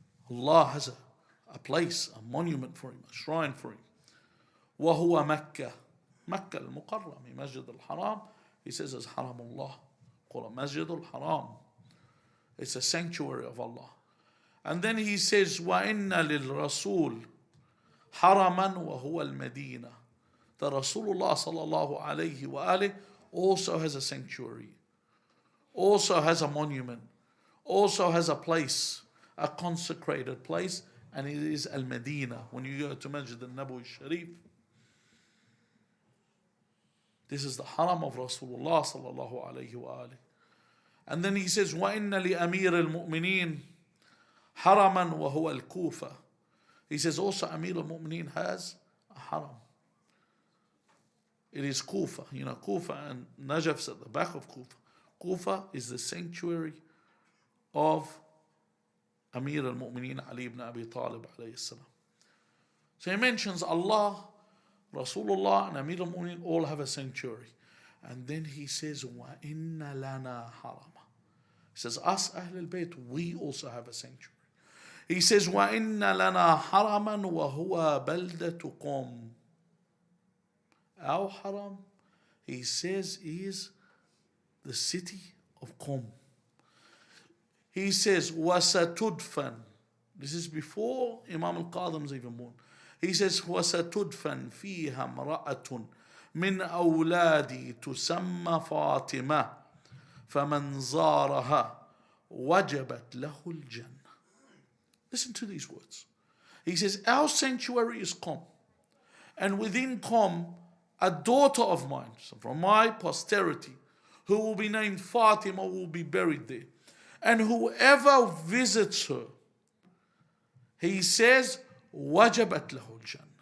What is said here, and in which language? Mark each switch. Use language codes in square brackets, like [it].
[en] Allah has a place, a monument for him, a shrine for him. [ar] وَهُوَ مَكَّةِ Makkah al-Mukarram, Masjid al-Haram. [en] He says it's Haramullah. Called Masjid al-Haram. It's a sanctuary of Allah. And then he says, [ar] وَإِنَّ لِلْرَسُولِ حَرَمًا وَهُوَ الْمَدِينَةِ. [en] The Rasulullah sallallahu alayhi wa alih also has a sanctuary, also has a monument, also has a place, a consecrated place, and it is Al-Madinah. When you go to Masjid al-Nabawi Sharif, this is the haram of Rasulullah sallallahu alayhi wa alih. And then he says, [ar] وَإِنَّ لِأَمِيرِ الْمُؤْمِنِينَ حَرَمًا وَهُوَ الْكُوفَةِ. [en] He says also Amir al-Mu'mineen has a haram. It is Kufa. You know, Kufa and Najaf's at the back of Kufa. Kufa is the sanctuary of Amir al-Mu'mineen Ali ibn Abi Talib alayhi salam. So he mentions Allah, Rasulullah, and Amir al-Mu'mineen all have a sanctuary. And then he says, [ar] وَإِنَّ لَنَا حَرَمًا. [en] He says, us, Ahl al-Bayt, we also have a sanctuary. He says, [ar] وَإِنَّ لَنَا حَرَمًا وَهُوَ بَلْدَةُ قَوْمٍ. [en] Our haram, he says, is the city of Qom. He says, [ar] وَسَتُدْفَنْ. [en] This is before Imam al-Kadhim is even born. He says, [ar] وَسَتُدْفَنْ فِيهَا امْرَأَةٌ مِنْ أَوْلَادِي تُسَمَّى فَاطِمَةٌ فَمَنْ زَارَهَا وَجَبَتْ لَهُ الْجَنَّةِ. [en] Listen to these words. He says, our sanctuary is Qom. And within Qom, a daughter of mine, so from my posterity, who will be named Fatima, will be buried there. And whoever visits her, he says, [ar] وَجَبَتْ لَهُ الْجَنَّةِ.